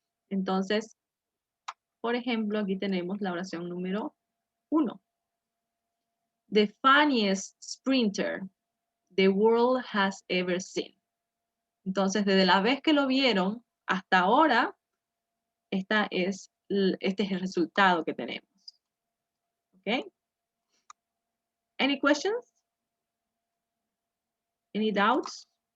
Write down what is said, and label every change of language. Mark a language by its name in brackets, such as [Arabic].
[Spanish] Entonces, por ejemplo, aquí tenemos la oración número 1. [English] The funniest sprinter the world has ever seen. [Spanish] Entonces, desde la vez que lo vieron hasta ahora, este es el resultado que tenemos. ¿Ok? [English] Any questions? Any doubts?